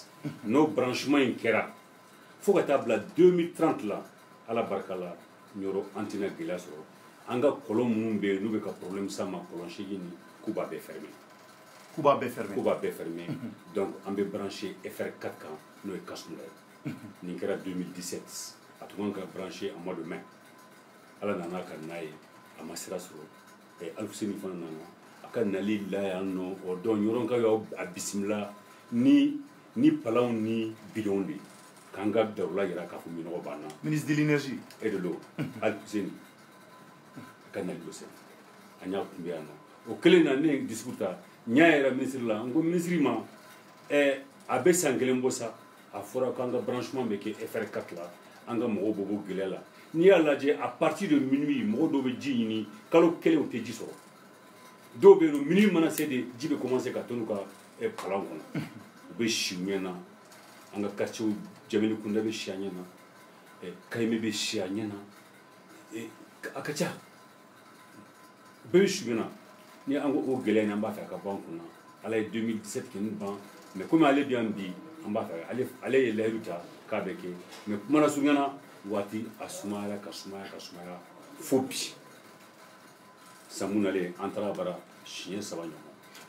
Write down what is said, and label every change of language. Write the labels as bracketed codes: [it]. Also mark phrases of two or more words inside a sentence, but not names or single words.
[bm] n'o branchement in kɛra fo ka taa bila 2030 la ala barika la ɲɔrɔ an tɛna gɛlɛya sɔrɔ an ka kɔlɔn minnu bɛ yen n'u bɛ ka problème s'a ma kɔlɔn 8 ni k'u b'a bɛɛ fermer k'u b'a bɛɛ fermer donc an bɛ branché FR4 kan n'o ye Kasuma ye nin kɛra 2017 a tun kan ka branché [fr] en mois de mai [bm] ala nana ka n'a ye a ma sira sɔrɔ Alfuseni fana nana a ka nali la yan nɔ o dɔn ɲɔrɔ ka y'a bisimila ni palanw ni bidonw de k'an ka darula yira k'a fɔ minɔgɔ banna [fr] ministre de l'énergie et de l'eau [bm] Alfuseni a ka nali dɔ sɛbɛn an y'a kunbɛ yan nɔ o kelen na ne ye discours ta n y'a yɛrɛ ministre la n ko ministre ma a bɛ san kelen bɔ sa a fɔra k'an ka branchement bɛ kɛ FR4 la an ka mɔgɔw bɔ bɔ gɛlɛya la n'i y'a lajɛ [fr] à partir de minuit [bm] mɔgɔ dɔw bɛ ji ɲini kalo kelen u tɛ ji sɔrɔ dɔw bɛ yen nɔ minuit mana se de ji bɛ commencer ka to n'u ka palan kɔnɔ u bɛ si u ɲɛ na an ka quartier Jamili Kunda bɛ si a ɲɛ na Kayime bɛ si a ɲɛ na a ka ca bɛɛ bɛ si u ɲɛ na ni an ko o gɛlɛya in an b'a fɛ a ka ban kunna ala ye 2017 kɛ nin ban [fr] mais comme [bm] ale bɛ yan bi an b'a fɛ ale ye layidu ta k'a bɛ kɛ mais kuma na surunyana waati a sumayara ka sumaya fo bi samu nalen an taara bara siɲɛ 3 ɲɔgɔn.